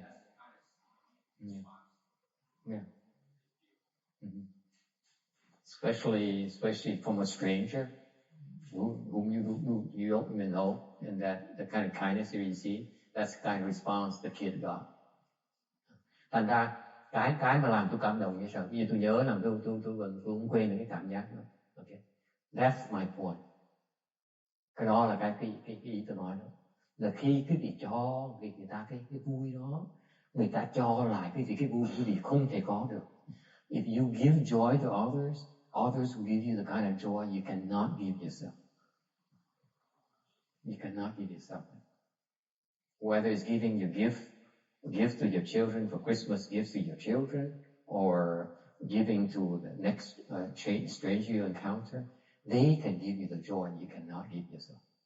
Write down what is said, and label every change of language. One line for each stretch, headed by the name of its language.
English: That's the kind of response. Yeah. Mm-hmm. Especially from a stranger whom you don't even know, and that the kind of kindness you receive, that's the kind of response the kid got.
Vietnamese: Thành ra cái mà làm tôi cảm động như sao? Vì tôi nhớ là tôi không quên được cái cảm giác đó. Okay,
English: that's my point.
Vietnamese: Cái đó là cái ý tôi nói đó, là khi cái gì cho người ta cái vui đó, người ta cho lại cái vui không thể có được.
English: If you give joy to others will give you the kind of joy you cannot give yourself. You cannot give yourself. Whether it's giving your gift to your children for Christmas, gifts to your children, or giving to the next stranger you encounter, they can give you the joy you cannot give yourself.